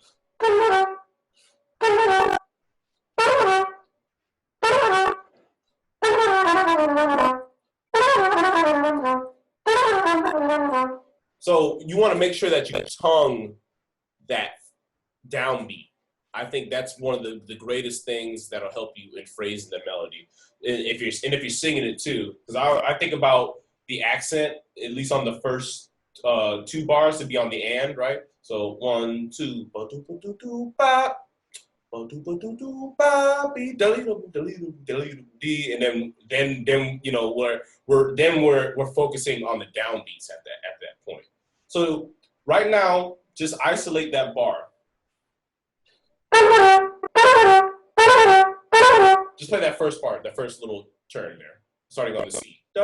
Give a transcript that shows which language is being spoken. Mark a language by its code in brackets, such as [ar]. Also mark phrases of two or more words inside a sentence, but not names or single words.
[en] So you want to make sure that you tongue that downbeat. I think that's one of the greatest things that'll help you in phrasing the melody. If you're singing it too, because I think about the accent at least on the first 2 bars to be on the and, right? So 1, 2, ba do ba do do ba. And then you know we're focusing on the downbeats at that point. So right now, just isolate that bar. Just play that first part, that first little turn there, starting on the C.